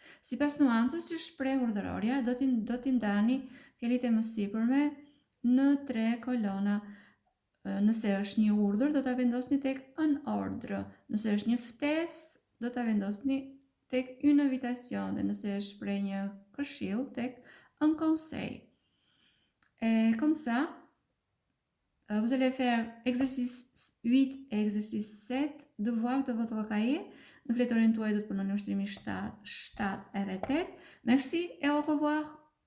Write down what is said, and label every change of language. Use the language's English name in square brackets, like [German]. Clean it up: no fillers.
[Albanian] Sipas nuancës që shpreh urdhërorja, do t'i ndani fjalit e mësipërme në 3 kolona. Nëse është një urdhër, do ta vendosni tek un ordre. Nëse është një ftesë, do ta vendosni tek une invitation. Dhe nëse është shpreh një këshill, tek un conseil. [French] Et comme ça, vous allez faire exercice 8 et exercice 7, devoir de votre cahier. [Albanian] Në fletorën tuaj do të punoni ushtrimin shtat edhe 8. [French] Merci et au revoir!